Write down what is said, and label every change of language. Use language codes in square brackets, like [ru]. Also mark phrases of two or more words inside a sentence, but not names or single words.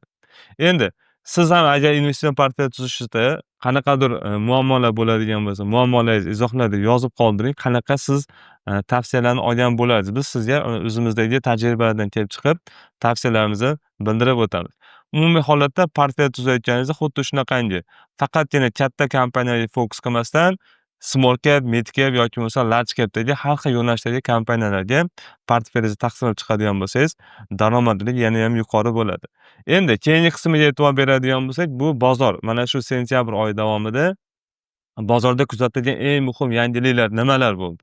[uz] Endi siz ham agar investitsion portfel tuzishda qanaqadir muammolar bo'ladigan bo'lsa, muammolaringizni izohlarda yozib qoldiring. Qanaqa siz tavsiyalarni olgan bo'larsiz. Biz sizga o'zimizdagi tajribalardan kelib chiqib, tavsiyalarimizni bildirib o'tamiz. Umumiy holatda portfel tuzayotganingizda xuddi shunaqangi faqatgina katta kompaniyaga fokus qilmasdan [en] small cap, mid cap [uz] yoki bo'lmasa [en] large capdagi [uz] har xil yo'nalishdagi kompaniyalarga portfelingizni taqsimlab chiqadigan bo'lsangiz, daromadingiz yana ham yuqori bo'ladi. Endi keyingi qismiga e'tibor beradigan bo'lsak, bu bozor. Mana shu sentyabr oyi davomida bozorda kuzatilgan eng muhim yangiliklar nimalar bo'ldi?